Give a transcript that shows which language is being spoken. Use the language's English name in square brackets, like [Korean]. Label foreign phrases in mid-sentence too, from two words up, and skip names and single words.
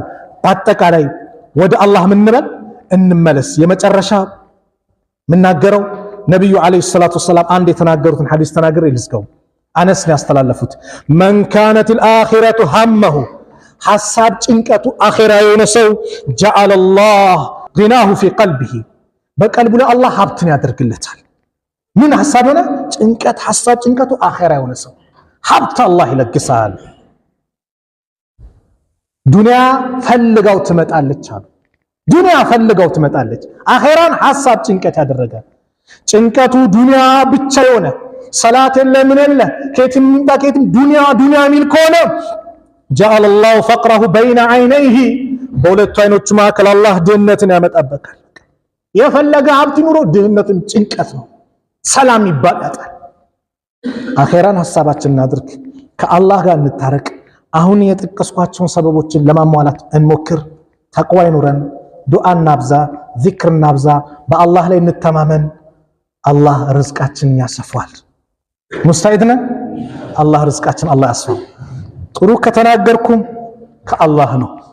[Amharic] በአጠቃላይ ወደ አላህ ምንበል እንመለስ። የመጨረሻ ምናገረው ነብዩ [Arabic] عليه الصلاة والسلام [Amharic] አንድ የተናገሩትን ሐዲስ ተናግሬ ልዝጋው። አነስ ነው ያስተላለፉት። [Arabic] من كانت الآخرة همه [Amharic] ሐሳብ ጭንቀቱ አኺራ የሆነ ሰው [Arabic] جعل الله غناه في قلبه [Amharic] በቀልቡ ላይ አላህ ሀብትን ያደርግለታል። ምን ሐሳብ ሆነ ጭንቀት ሐሳብ ጭንቀቱ አኺራ የሆነ ሰው ሀብት አላህ ይለግሳል። ዱንያ ፈልጋው ትመጣለች አሉ። ዱንያ ፈልጋው ትመጣለች። አኺራን ሐሳብ ጭንቀት ያደረገ ጭንቀቱ ዱንያ ብቻ የሆነ ሰላት የለ ምን የለ ከየትም ይምጣ ከየትም ዱንያ ዱንያ የሚል ከሆነ [Arabic] جعل الله فقره بين عينيه [Amharic] በሁለቱ አይኖቹ መካከል አላህ ድህነትን ያመጣበታል። የፈለገ ሀብት ኑሮ ድህነትን ጭንቀት ነው። ሰላም ይባላታል። አኺራን ሐሳባችንን እናድርግ። ከአላህ ጋር እንታረቅ። አሁን የጠቀስኳቸውን ሰበቦችን ለማሟላት እንሞክር። ተቅዋ ይኑረን። ዱዓ እናብዛ፣ ዚክር እናብዛ። በአላህ ላይ እንተማመን። አላህ ርዝቃችንን ያሰፋል። ሙስታዒድ ነን። አላህ ርዝቃችን አላህ ያስፋው። ጥሩ ከተናገርኩም ከአላህ ነው፣